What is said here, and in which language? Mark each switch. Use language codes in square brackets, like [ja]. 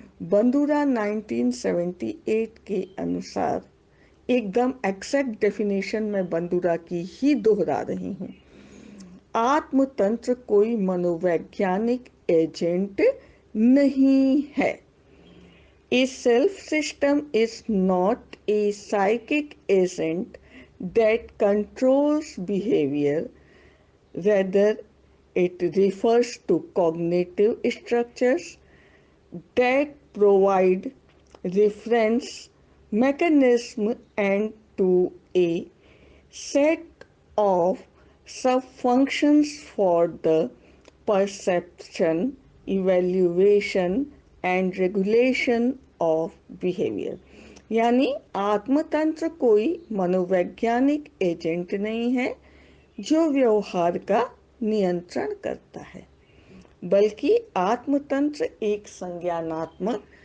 [hi] बंदूरा 1978 के अनुसार, एकदम एक्सैक्ट डेफिनेशन में बंदूरा की ही दोहरा रही हूँ, आत्मतंत्र कोई मनोवैज्ञानिक एजेंट नहीं है। [en] A self system is not a psychic agent that controls behavior. Rather, it refers to cognitive structures that provide reference mechanism and to a set of sub-functions for the perception, evaluation and regulation of behavior। [hi] यानी आत्मतंत्र कोई मनोवैज्ञानिक agent नहीं है जो व्यवहार का नियंत्रण करता है, बल्कि आत्मतंत्र एक संज्ञानात्मक